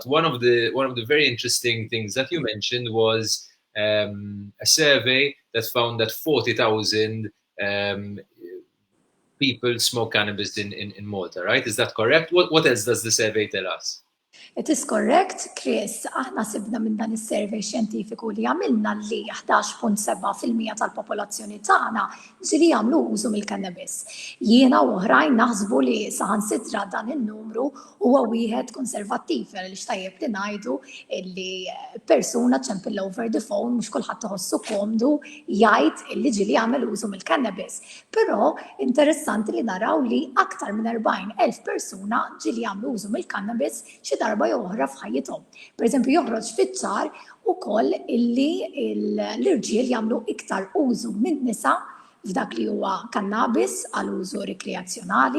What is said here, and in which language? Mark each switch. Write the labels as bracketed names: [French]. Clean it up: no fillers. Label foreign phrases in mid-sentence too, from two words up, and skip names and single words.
[English] One of the very interesting things that you mentioned was a survey that found that 40,000 people smoke cannabis in Malta, right? Is that correct? What else does the survey tell us? It is correct, Chris. [Maltese] Aħna sibna minn dan is-survey xjentifiku li għamilna li 11.7% tal-popolazzjoni tagħna ġieli jagħmlu użu mill-cannabis. Jiena u oħrajn naħsbu li saħansitra dan in-numru huwa wieħed konservattiv li xtajjeb li ngħidu li persuna ċempilla [English] over the phone [Maltese] mhux kulħadd iħossu komdu jgħid li ġieli jagħmel użu mill-cannabis. Però interessanti li naraw li aktar minn 40,000 persuna ġieli jagħmlu użu mill-cannabis xi darba oħra f'ħajjithom. Pereżempju joħroġ fiċ-ċar ukoll illi l-irġiel jagħmlu iktar użu minn nisa f'dak li huwa cannabis għal użu rikreazzjonali.